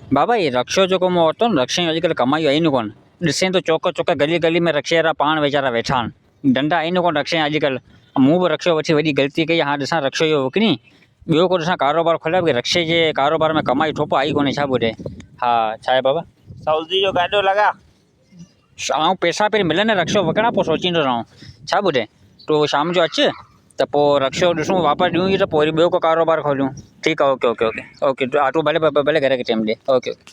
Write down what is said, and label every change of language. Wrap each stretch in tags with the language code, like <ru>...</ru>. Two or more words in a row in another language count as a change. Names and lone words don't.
<sd>बाबा ये रक्षो जो कमो होतो न रक्षा अॼुकल्ह कमाई आई न कोन ॾिसे तो चौक चौक गली गली में रक्षे वारा पाण वीचारा वेठा आहिनि धंधा आई न कोन रक्षा अॼुकल्ह मूं बि रक्षो वठी वॾी ग़लती कई हाँ ॾिसां रक्षो इहो विकिणी ॿियो को ॾिसां कारोबार खोलिया बि रक्षे जे कारोबार में कमाई ठोप आई कोन्हे छा ॿुधे हा छा आहे बाबा सऊदी जो गाॾो लॻा ऐं पैसा पहिरीं मिलनि रक्षो विकिणा पोइ सोचींदो रहां छा ॿुधे तूं शाम जो अचु त पोइ रक्षो ॾिसूं वापसि ॾियूं ई त पोइ वरी ॿियो को कारोबार खोलियूं ठीकु आहे ओके ओके ओके ओके तूं भले भले घर खे टाइम ॾे ओके ओके</sd>